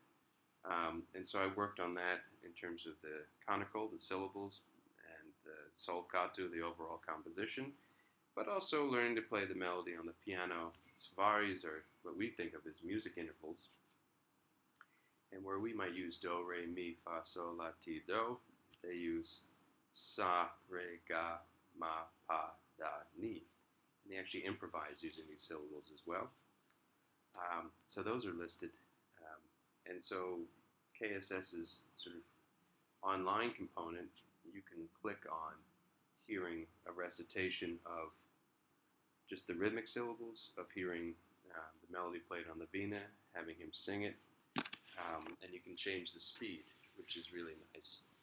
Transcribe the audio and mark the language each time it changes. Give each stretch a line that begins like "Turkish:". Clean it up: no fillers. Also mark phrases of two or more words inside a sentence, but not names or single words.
English: And so I worked on that in terms of the conical, the syllables, and the staccato, the overall composition, but also learning to play the melody on the piano. Svaris are what we think of as music intervals, and where we might use do, re, mi, fa, sol, la, ti, do, they use sa, re, ga, ma, pa, da, ni. And they actually improvise using these syllables as well. So those are listed. And so KSS's sort of online component, you can click on hearing a recitation of just the rhythmic syllables, of hearing the melody played on the vina, having him sing it, and you can change the speed, which is really nice.